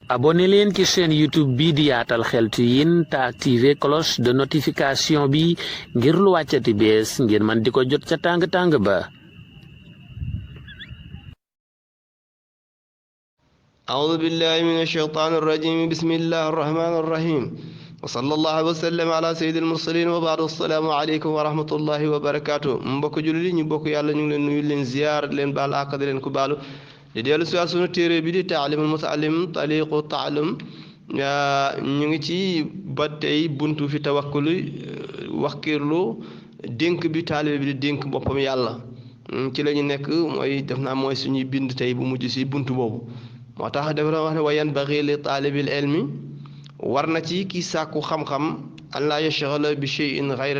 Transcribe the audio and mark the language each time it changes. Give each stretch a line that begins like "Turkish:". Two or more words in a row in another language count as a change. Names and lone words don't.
Wolof: abonné leen ci chaîne YouTube bi di Yaatal Xeltu Yin te activer
French: cloche de notification
Wolof: bi ngir lu wàccati bees ngir man di ko jot ca tàng-tàng ba.
Arabic: أعوذ بالله من الشيطان الرجيم بسم الله الرحمن الرحيم وصلى الله وسلم على سيد المرسلين وبعد السلام عليكم ورحمة الله وبركاته
Wolof: mbokk jullit yi ñu bokk yàlla ñu ngi leen nuyu leen ziyaar leen baal àq di leen ko baalu di dellu si sunu téere bi di taalimul mutaallim tariqu taalum ñu ngi ci ba tey buntu fi tawakkul wakkirlu dénk bi taalibe bi di dénk boppam yàlla ci la ñu nekk mooy def naa mooy suñuy bind tey bu mujj si buntu boobu moo tax dafa doon wax ne
Arabic: وينبغي لطالب العلم
Wolof: war na ci kii sàkku xam-xam
Arabic: أن لا يشغل بشيء غير